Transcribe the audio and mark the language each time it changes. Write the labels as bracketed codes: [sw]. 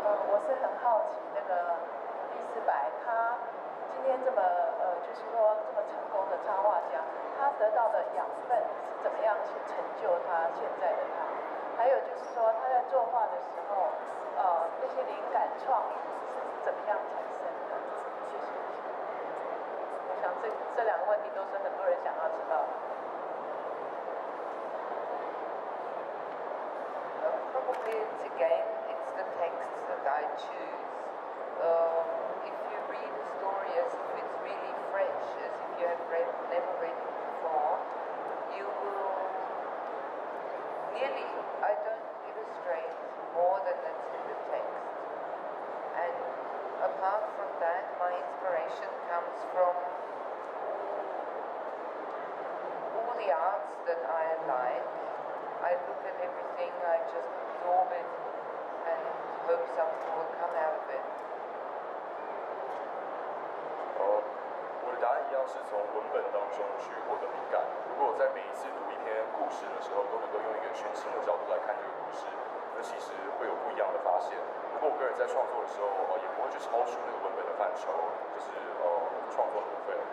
[zh] 我是很好奇莉丝白，她今天这么就是说这么成功的插画家，她得到的养分是怎么样去成就她现在的她？还有就是说她在作画的时候，那些灵感创意是怎么样产生的？谢谢。我想这两个问题都是很多人想要知道的。 [en] Probably it's the texts that I choose. If you read a story as if it's really fresh, as if you have never read it before, you will nearly, I don't illustrate more than that's in the text. And apart from that, my inspiration comes from all the arts that I like. I look at everything, I just absorb it and hope something will come out of it. [zh] 我的答案一样是从文本当中去获得灵感。如果我在每一次读一篇故事的时候，都能够用一个全新的角度来看这个故事，那其实会有不一样的发现。不过我个人在创作的时候，也不会去超出那个文本的范畴，就是创作的部分。